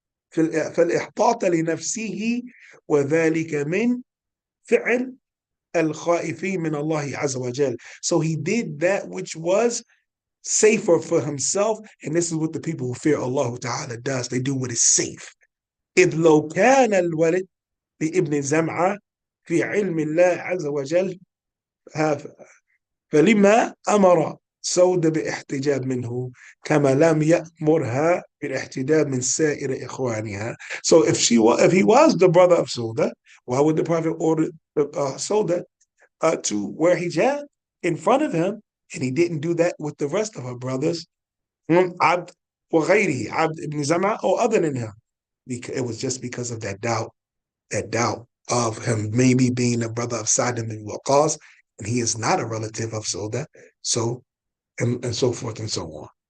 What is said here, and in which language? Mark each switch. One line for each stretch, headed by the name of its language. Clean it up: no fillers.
Arabic: فالإحطاط لنفسه وذلك من فعل الخائفين من الله عز وجل.
English: So he did that which was safer for himself, and this is what the people who fear Allah Ta'ala does. They do what is safe.
Arabic: إذ لو كان الولد لابن زمعة في علم الله عز وجل فلما أمر سودة باحتجاب منه كما لم يأمرها بالاحتجاب من سائر إخوانها.
English: So if he was the brother of Sauda, why would the Prophet order Sauda to wear hijab in front of him, and he didn't do that with the rest of her brothers? Abd ibn Zam'ah, or other than him. It was just because of that doubt of him maybe being a brother of Sa'd ibn Waqqas, and he is not a relative of Sauda, so and so forth and so on.